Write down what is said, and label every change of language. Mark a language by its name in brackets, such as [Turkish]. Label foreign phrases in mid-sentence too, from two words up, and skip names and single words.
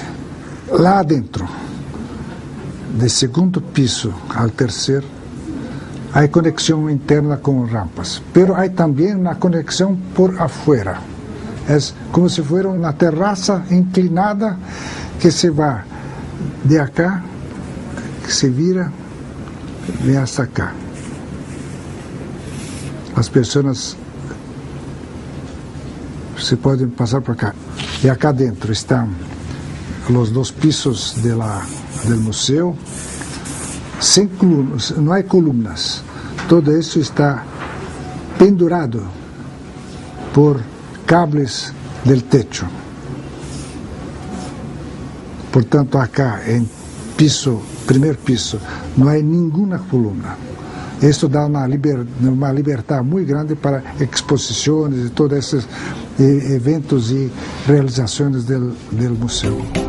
[Spanish] Lá adentro, del segundo piso al tercer, hay conexión interna con rampas, pero hay también una conexión por afuera. Es como si fuera una terraza inclinada que se va de acá, que se vira, vem hasta acá. [Portuguese] As pessoas se podem passar por acá. E acá dentro estão os 2 pisos do museu, sem colunas, não há colunas. Todo isso está pendurado por [Spanish] cables del techo. [Portuguese] Portanto, acá em primeiro piso, não há nenhuma coluna. Isso dá uma liberdade muito grande para exposições e todos esses eventos e realizações do museu.